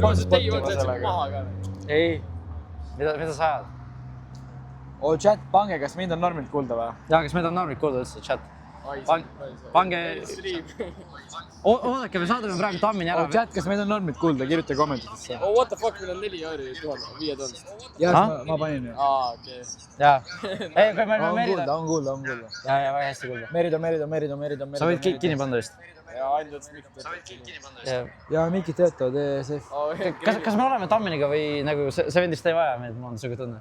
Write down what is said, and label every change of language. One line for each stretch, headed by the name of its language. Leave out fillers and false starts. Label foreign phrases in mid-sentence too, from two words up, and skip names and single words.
Estonian: Ma olen Dave on sellega maha ka. Ei. Mida sa ajad? Oo, chat, pange, kas mind on normilt kuulda või? Jaa, kas meid on normid kuulda üldse, chat? Pange... Oodake, me saadame praegu Tammini ära. Oo, chat, kas meid on normilt kuulda? Kirjuta kommentidesse.
English: Oh, what the fuck,
Estonian: meil on 4 euri 5000. Jaa, ma panin ju. Okei. Jaa. Ei, kui meil on Merida... On kuulda. Jaa, väga hästi kuulda. Merida. Sa võid kinni panna vist. Ja ainult mikid töötavad. Jaa, mikid töötavad, ESF. Kas me oleme Tamminiga või nagu see vendist ei vaja meid, mul on siuke tunne?